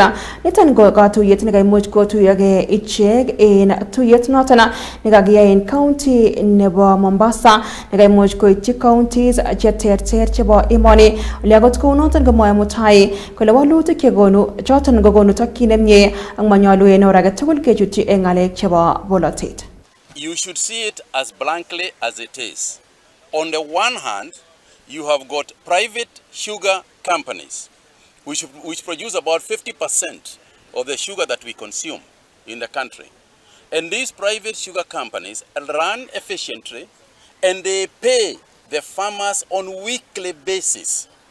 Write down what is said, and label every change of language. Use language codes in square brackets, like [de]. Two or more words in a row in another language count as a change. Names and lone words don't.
[kln] Niton ko katuyet nekaimuch kotuyogei ichek en tuyet noton nekakiyai en county nebo Mombasa nekaimuch koityi counties cheterter chebo emoni. Ole akot kounoton komwoe Mutai kole walutik chekonu choton kokonu tokyin nemie ak manyolu en or age tugul kechutyi en ng'alek chebo bolotet. [en] You should see it as blankly as it is. On the one hand, you have got private sugar companies which produce about 50% of the sugar that we consume in the country. And these private sugar companies run efficiently and they pay the farmers on weekly basis.